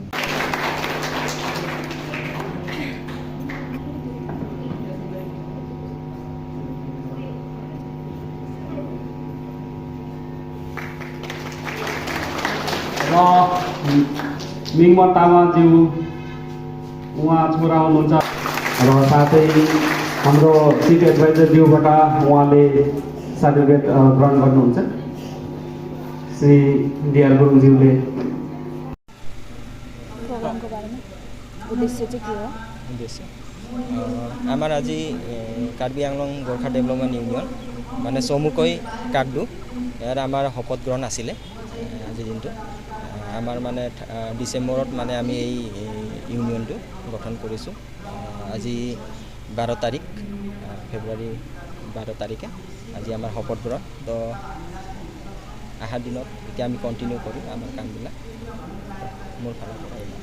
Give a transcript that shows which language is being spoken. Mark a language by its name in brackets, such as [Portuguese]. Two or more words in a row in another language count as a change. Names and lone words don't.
[Nepali] र मिङमन तामाज्यू उहाँ छोरा हुनुहुन्छ र साथै हाम्रो चिफ एडभाइजरज्यूबाट उहाँले सर्टिफिकेट ग्रहण गर्नुहुन्छ श्री डिआर गुरुङज्यूले। प्रोग्रामको बारेमा उद्देश्य चाहिँ के हो? [Assamese] उद्देश्य আমাৰ আজি কাৰ্বি আংলং গোৰ্খা ডেভেলপমেণ্ট ইউনিয়ন মানে চমুকৈ কাকদু ইয়াৰ আমাৰ শপত গ্ৰহণ আছিলে আজিৰ দিনটো আমাৰ মানে ডিচেম্বৰত মানে আমি এই ইউনিয়নটো গঠন কৰিছোঁ আজি 12 তাৰিখ ফেব্ৰুৱাৰী 12 তাৰিখে আজি আমাৰ শপত গ্ৰহণ তো আহা দিনত এতিয়া আমি কন্টিনিউ কৰিম আমাৰ কামবিলাক মোৰ ফালৰ পৰা